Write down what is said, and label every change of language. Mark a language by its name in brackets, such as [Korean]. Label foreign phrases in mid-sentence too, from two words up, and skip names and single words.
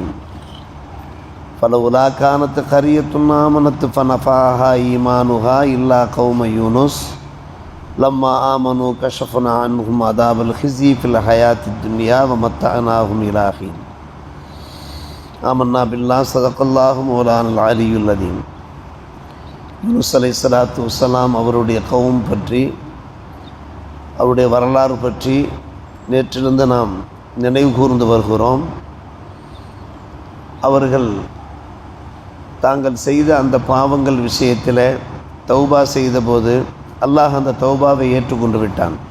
[Arabic] فلولا كانت قرية آمنت فنفعها إيمانها إلا قوم يونس لما آمنوا كشفنا عنهم عذاب الخزي في الحياة الدنيا ومتعناهم إلى حين. آمنا بالله صدق الله مولانا العلي العظيم. [Tamil] யூனுஸ் [Arabic] عليه الصلاة والسلام [Tamil] அவருடைய கௌம் பற்றி, அவருடைய வரலாறு பற்றி நேற்றிலிருந்து நாம் நினைவு கூர்ந்து வருகிறோம். அவர்கள் தாங்கள் செய்த அந்த பாவங்கள் விஷயத்தில் தௌபா செய்தபோது அல்லாஹ் அந்த தௌபாவை ஏற்றுக்கொண்டு விட்டான்.